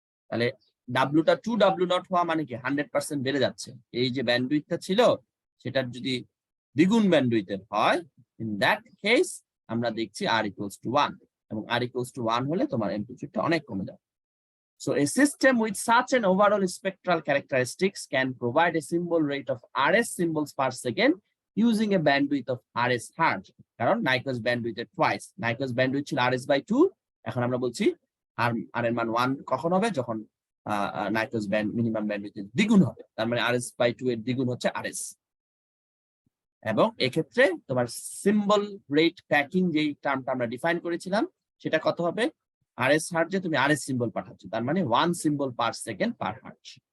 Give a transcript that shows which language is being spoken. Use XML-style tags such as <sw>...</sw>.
<bn>তাহলে ডাব্লুটা 2W0 হওয়া মানে কি 100% বেড়ে যাচ্ছে। এই যে ব্যান্ডউইথটা ছিল, সেটার যদি দ্বিগুণ ব্যান্ডউইথের হয়, ইন দ্যাট কেস আমরা দেখছি R equals to 1, এবং R equals to 1 হলে তোমার অ্যামপ্লিটিউডটা অনেক কমে যাবে।</bn> <en>So a system with such an overall spectral characteristics can provide a symbol rate of RS symbols per second using a bandwidth of RS hertz.</en> <bn>কারণ Nyquist bandwidth এর twice, Nyquist bandwidth ছিল RS by 2, এখন আমরা বলছি R এর মান 1 কখন হবে, যখন Nyquist মিনিমাম ব্যান্ডউইথ এর দ্বিগুণ হবে, তার মানে RS by 2 এর দ্বিগুণ হচ্ছে RS। এবং এক্ষেত্রে তোমার সিম্বল রেট প্যাকিং যেই টার্মটা আমরা ডিফাইন করেছিলাম, সেটা কত হবে, RS হার্টজে তুমি RS সিম্বল পাঠাচ্ছ, তার মানে 1 সিম্বল পার সেকেন্ড পার হার্টজ।</bn>